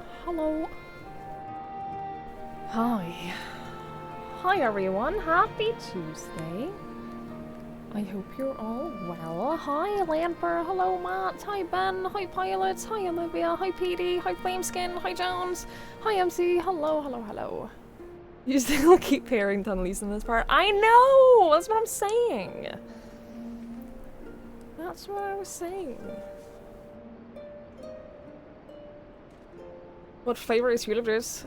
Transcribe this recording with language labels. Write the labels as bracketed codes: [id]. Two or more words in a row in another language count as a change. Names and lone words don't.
[en] hello. Hi. Hi everyone, happy Tuesday. I hope you're all well. Hi Lamper, hello Matt, hi Ben, hi Pilot, hi Olivia, hi Petey, hi Flameskin, hi Jones, hi MC, hello, hello, hello. You still keep hearing Tunleys in this part. I know! That's what I'm saying. That's what I was saying. What flavor is Hula Juice?